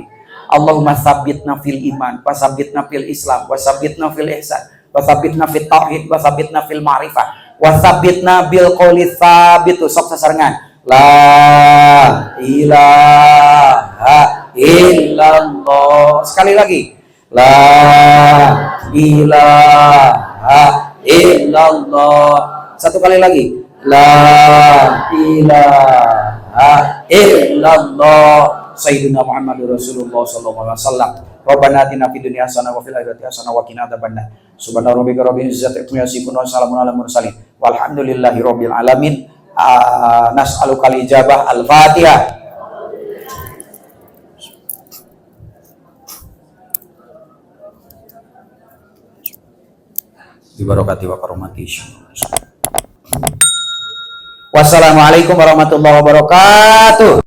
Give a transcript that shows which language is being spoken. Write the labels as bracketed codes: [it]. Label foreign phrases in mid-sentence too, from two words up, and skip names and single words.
[ar] اللهم ثبتنا في الإيمان، وثبتنا في الإسلام، وثبتنا في الإحسان، وثبتنا في التوحيد، وثبتنا في المعرفة، وثبتنا بالقول الثابت. [su] Sok sasarengan. [ar] لا إله إلا الله. [id] Sekali lagi. [ar] لا إله إلا الله. [id] Satu kali lagi. [ar] لا إله إلا الله. سيدنا محمد رسول الله صلى الله عليه وسلم. ربنا آتنا في الدنيا حسنة وفي الآخرة حسنة وقنا عذاب النار. سبحان ربك رب العزة عما يصفون وسلام على المرسلين. والحمد لله رب العالمين. نسألك الإجابة. الفاتحة. ببركة وكرامة. والسلام عليكم ورحمة الله وبركاته.